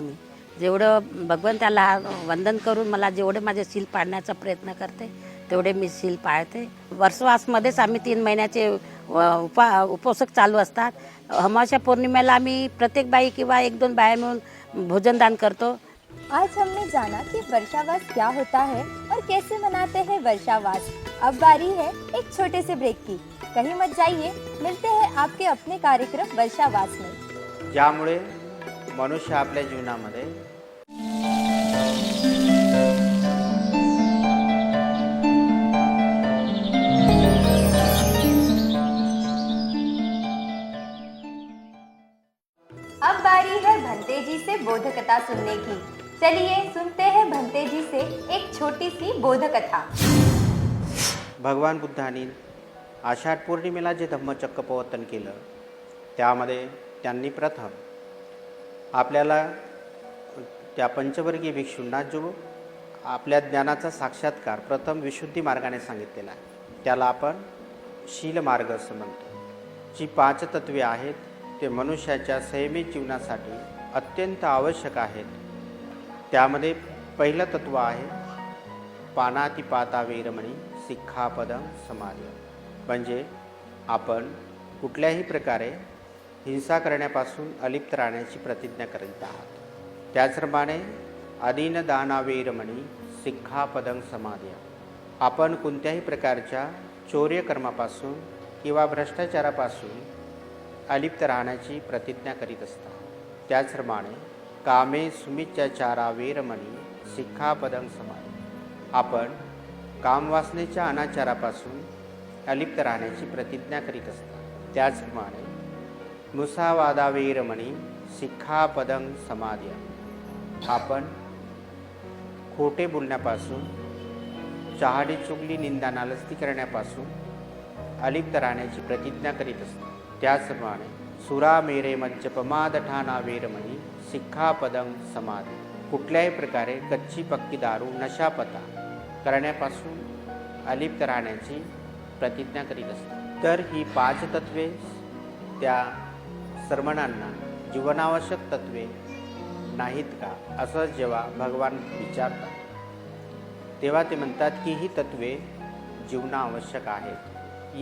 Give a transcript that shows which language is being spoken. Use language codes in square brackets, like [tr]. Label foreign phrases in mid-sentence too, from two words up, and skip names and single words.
[mr] मी जेवढं भगवंताला वंदन करून मला जेवढे माझे शील पाळण्याचा प्रयत्न करते तेवढे मी शील पाळते. वर्षवासमध्येच आम्ही 3 महिन्याचे उपोषक चालू असतात. अमावस्या पौर्णिमेला आम्ही प्रत्येक बाई किंवा 1-2 बाया मिळून भोजनदान करतो. [hi] आज हमने जाना कि वर्षावास क्या होता है और कैसे मनाते हैं वर्षावास. अब बारी है एक छोटे से ब्रेक की. कहीं मत जाइए, मिलते हैं आपके अपने कार्यक्रम वर्षावास में. [mr] ज्यामुळे मनुष्य आपल्या जीवनामध्ये [hi] अब बारी है भंते जी से बोधकथा सुनने की. चलिए सुनते हैं भंते जी से एक छोटी सी बोधकथा. [mr] भगवान बुद्धांनी आषाढ पौर्णिमेला जे धम्मचक्र प्रवर्तन केलं त्यामध्ये त्यांनी प्रथम आपल्याला त्या पंचवर्गीय भिक्षूंना जो आपल्या ज्ञानाचा साक्षात्कार प्रथम विशुद्धी मार्गाने सांगितलेला आहे त्याला आपण शील मार्ग असं म्हणतो. जी 5 तत्वे आहेत ते मनुष्याच्या संयमित जीवनासाठी अत्यंत आवश्यक आहेत. त्यामध्ये पहिलं तत्व आहे [pi] पानातिपाता वेरमणी सिक्खापदं समाधी. [mr] म्हणजे आपण कुठल्याही प्रकारे हिंसा करण्यापासून अलिप्त राहण्याची प्रतिज्ञा करीत आहात. त्याचप्रमाणे [pi] अदीन दाना वेरमणी सिक्खापदं समाधी. [mr] आपण कोणत्याही प्रकारच्या चौर्यकर्मापासून किंवा भ्रष्टाचारापासून अलिप्त राहण्याची प्रतिज्ञा करीत असतात. त्याचप्रमाणे [pi] कामे सुमित्याचारा वेरमणी सिक्खापदं समाधी. [mr] आपण कामवासनेच्या अनाचारापासून अलिप्त राहण्याची प्रतिज्ञा करीत असतात. त्याचप्रमाणे [pi] मुसावादा वेरमणी सिक्खापदं समाधी. [mr] आपण खोटे बोलण्यापासून, चहाडी चुगली, निंदा नालस्ती करण्यापासून अलिप्त राहण्याची प्रतिज्ञा करीत असतात. त्याचप्रमाणे [pi] सुरा मेरे मज्जपमादठाना वेरमणी सिक्खापदं समाधी. [mr] कुठल्याही प्रकारे कच्ची पक्की दारू, नशापता करण्यापासून अलिप्त राहण्याची प्रतिज्ञा करीत असतात. तर ही 5 तत्वे त्या सर्वणांना जीवनावश्यक तत्वे नाहीत का असं जेव्हा भगवान विचारतात तेव्हा ते म्हणतात की ही तत्वे जीवना आवश्यक आहे।